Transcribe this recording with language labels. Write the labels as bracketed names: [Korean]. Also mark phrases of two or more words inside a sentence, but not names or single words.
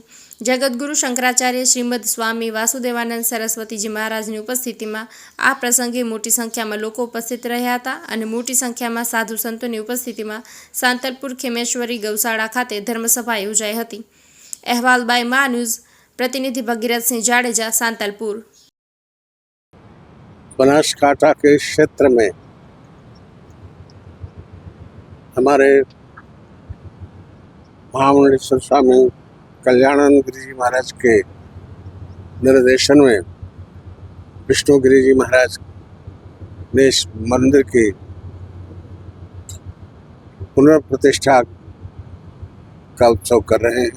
[Gujarati] જગતગુરુ શંકરાચાર્ય શ્રીમદ સ્વામી વાસુદેવાનંદ સરસ્વતીજી મહારાજની ઉપસ્થિતિમાં આ પ્રસંગે મોટી સંખ્યામાં લોકો ઉપસ્થિત રહ્યા હતા અને મોટી સંખ્યામાં સાધુ સંતોની ઉપસ્થિતિમાં સાંતલપુર ખેમેશ્વરી ગૌશાળા ખાતે ધર્મસભા યોજાઈ હતી। અહેવાલ બાય મા ન્યૂઝ, प्रतिनिधि भगीरथ सिंह जाडेजा, सांतलपुर। [Hindi] बनासकांठा के क्षेत्र में हमारे महामंडलेश्वर स्वामी कल्याणानंद गिरी जी महाराज के निर्देशन में विष्णु गिरी जी महाराज ने इस मंदिर की पुनर्प्रतिष्ठा का उत्सव कर रहे हैं।